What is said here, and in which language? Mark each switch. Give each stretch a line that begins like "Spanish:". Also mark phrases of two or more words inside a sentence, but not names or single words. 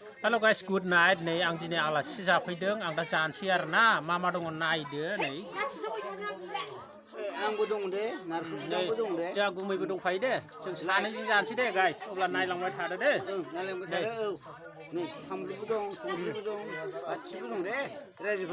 English: Halo guys, good night. Nih,
Bodo: ang dini alas जाफैदों आं दा जानोसै आरो ना मा दङ नायदो नै. आंबो दं दे नारखुलबो दं दे. जोंहा गुमैबो दंफायो दे. जों सानैजों जानोसै दे guys. अब्ला नायलांबाय थादो दे. नायलांबाय थादो औ. नै फामलुबो दं, संख्रिबो दं, गासिबो दं दे रायजोफोर.